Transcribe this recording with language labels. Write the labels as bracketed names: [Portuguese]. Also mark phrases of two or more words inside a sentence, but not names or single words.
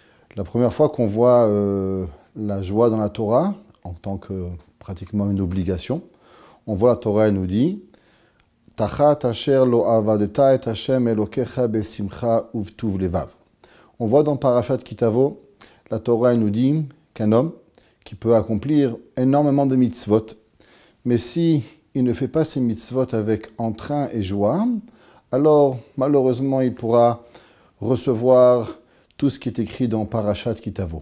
[French] La première fois qu'on voit la joie dans la Torah, en tant que pratiquement une obligation, on voit la Torah, elle nous dit [Hebrew] תחת אשר לא עבדת את השם אלהיך בשמחה ובטוב לבב. [French] On voit dans Parashat Kitavo, la Torah, elle nous dit qu'un homme qui peut accomplir énormément de mitzvot, mais si il ne fait pas ses mitzvot avec entrain et joie, alors malheureusement il pourra recevoir tout ce qui est écrit dans Parashat Kitavo.